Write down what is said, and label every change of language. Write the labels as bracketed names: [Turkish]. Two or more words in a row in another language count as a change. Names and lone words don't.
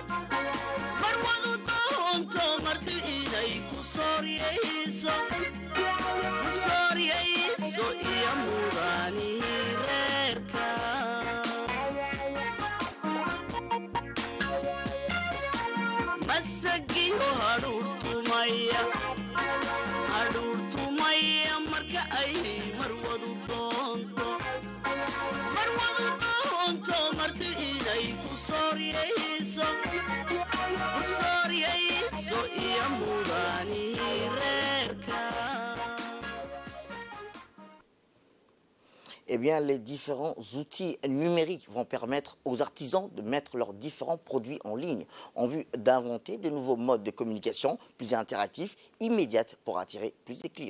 [Somali] marti inay ku sooryayso iyo mudaanihii reerka masagiyo hadhuurtumaya marka ay marwadu doonto marti inay ku sooryayso iyo mudaanihii reerka. [French] Eh bien, les différents outils numériques vont permettre aux artisans de mettre leurs différents produits en ligne en vue d'inventer de nouveaux modes de communication plus interactifs, immédiates pour attirer plus de clients.